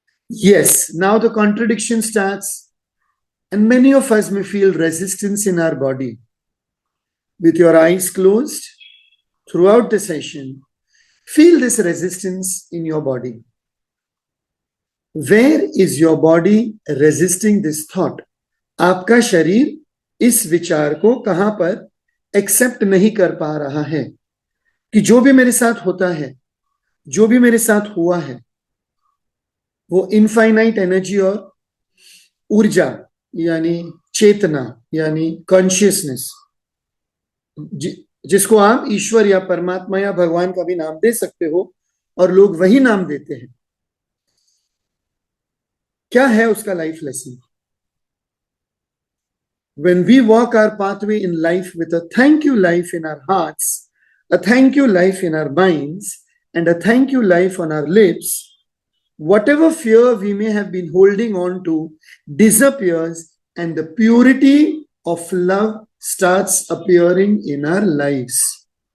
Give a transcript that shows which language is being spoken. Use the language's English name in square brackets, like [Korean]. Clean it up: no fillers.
[English] Yes, now the contradiction starts, and many of us may feel resistance in our body. With your eyes closed throughout the session, feel this resistance in your body. Where is your body resisting this thought? [Hindi] आपका शरीर इस विचार को कहां पर accept नहीं कर पा रहा है कि जो भी मेरे साथ होता है, जो भी मेरे साथ हुआ है, वो [English] infinite energy [Hindi] और ऊर्जा यानी चेतना यानी कॉन्शियसनेस, जिसको आप ईश्वर या परमात्मा या भगवान का भी नाम दे सकते हो, और लोग वही नाम देते हैं, क्या है उसका [English] Life lesson? When we walk our pathway in life with a thank you life in our hearts, a thank you life in our minds, and a thank you life on our lips, whatever fear we may have been holding on to disappears, and the purity of love starts appearing in our lives.